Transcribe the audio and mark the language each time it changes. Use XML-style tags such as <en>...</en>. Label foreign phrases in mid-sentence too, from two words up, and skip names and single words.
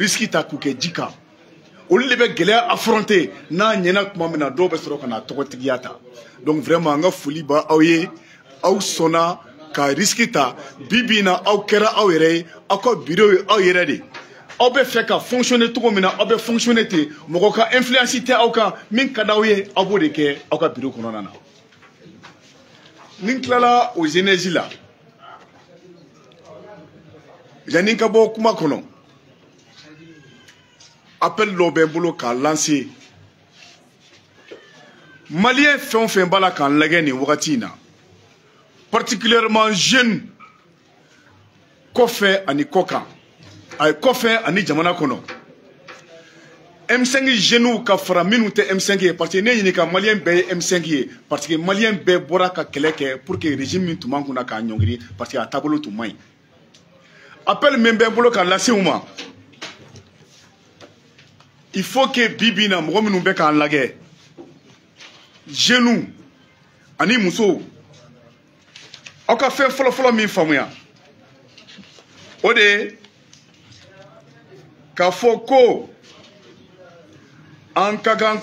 <bm>risque ta k'u kɛ ji kan olu de bɛ gɛlɛya affronter n'a ɲɛna tuma min na dɔw bɛ sɔrɔ ka na tɔgɔtigiya ta</bm> <fr>donc vraiment</fr> <bm>an ka foli b'a aw ye aw sɔnna ka risque ta bibi in na aw kɛra aw yɛrɛ ye aw ka bureau ye aw yɛrɛ de aw bɛ fɛ ka fonctionner cogo min na aw bɛ fonctionner ten mɔgɔ ka influence tɛ aw kan min ka d'aw ye aw b'o de kɛ aw ka bureau kɔnɔna na ni n tilala</bm> <fr>aux énergies</fr> <bm>la yanni n ka bɔ kuma kɔnɔ appel dɔ bɛ n bolo k'a lancer maliyɛn fɛn o fɛn b'a la k'an lajɛ nin wagati in na</bm> <fr>particulièrement jeunes</fr> <bm>kɔfɛ ani kɔkan kɔfɛ ani jamana kɔnɔ M5 jeunes ka fara minnu tɛ M5 ye</bm> <fr>parce que</fr> <bm>ne ɲininka maliyɛn bɛɛ ye M5 ye</bm> <fr>parce que</fr> <bm>maliyɛn bɛɛ bɔra ka kɛlɛ kɛ</bm> <fr>pour que régime</fr> <bm>min tun b'an kunna k'a ɲɔngiri</bm> <fr>parce que</fr> <bm>a taabolo tun man ɲi appel min bɛ n bolo k'a lase u ma</bm> <fr>il faut que</fr> <bm>bibi in na mɔgɔ minnu bɛ k'an lajɛ jeunes ani musow aw ka fɛn fɔlɔfɔlɔ min faamuya o de ye k'a fɔ ko an ka kan</bm>